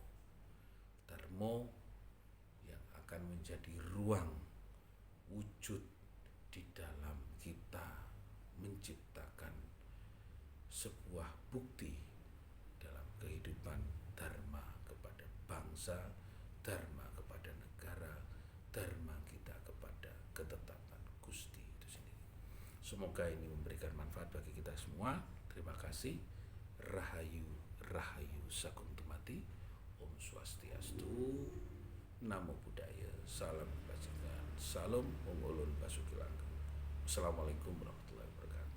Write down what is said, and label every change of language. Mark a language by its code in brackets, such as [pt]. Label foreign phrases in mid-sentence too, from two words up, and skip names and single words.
[id] Dharma yang akan menjadi ruang wujud di dalam kita menciptakan sebuah bukti dalam kehidupan dharma kepada bangsa, dharma kepada negara, dharma kita kepada ketetapan Gusti itu sendiri. Semoga ini memberikan manfaat bagi kita semua. Terima kasih. Rahayu, Rahayu Sakuntumati. Om Swastiastu. Namo Buddhaya. Salam kebajikan. Salam Om Ulun Basuki Langgeng. [ar] السلام عليكم ورحمة الله وبركاته.